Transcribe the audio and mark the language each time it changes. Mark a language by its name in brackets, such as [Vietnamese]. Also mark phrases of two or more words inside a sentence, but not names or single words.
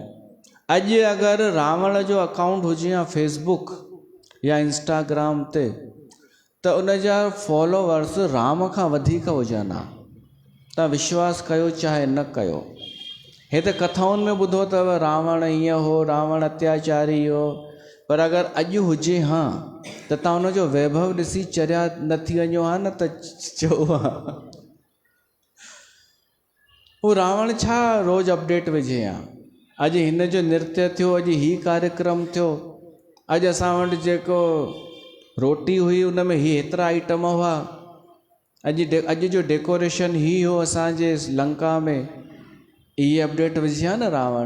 [Sindhi] अॼु अगरि रावण जो अकाउंट हुजे या फेसबुक या इंस्टाग्राम ते, त उन जा फॉलोवर्स राम खां वधीक हुजनि हा। तव्हां विश्वास कयो चाहे न कयो। हे त कथाउनि में ॿुधो अथव रावण ईअं हो, रावण अत्याचारी हो, पर अगरि अॼु हुजे हा त तव्हां हुनजो वैभव ॾिसी चरिया न थी वञो हा न त चओ हा हू रावण छा रोज़ु अपडेट विझे हा। अॼु हिन जो नृत्य थियो, अॼु ही कार्यक्रम थियो, अॼु असां वटि जेको रोटी हुई उन में ही एतिरा आइटम हुआ, अॼु जो डेकोरेशन ही हो असांजे लंका में, इहे अपडेट विझी आहे न रावण।